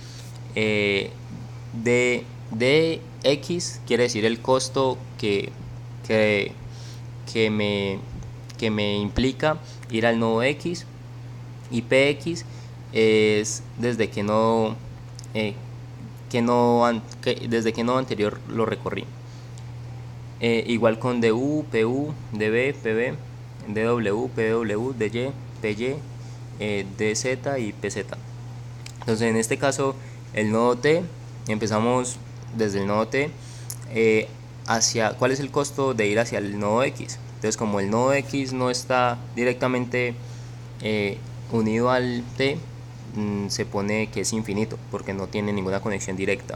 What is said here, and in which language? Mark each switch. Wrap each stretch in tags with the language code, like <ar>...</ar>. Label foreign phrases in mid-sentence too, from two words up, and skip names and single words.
<es>Dx quiere decir el costo que me implica ir al nodo X, y Px es desde qué nodo anterior lo recorrí. Igual con du, pu, db, pb, dw, pw, dy, py, dz y pz. Entonces en este caso el nodo T, empezamos desde el nodo T hacia cuál es el costo de ir hacia el nodo X. Entonces, como el nodo X no está directamente unido al T, se pone que es infinito porque no tiene ninguna conexión directa.</es>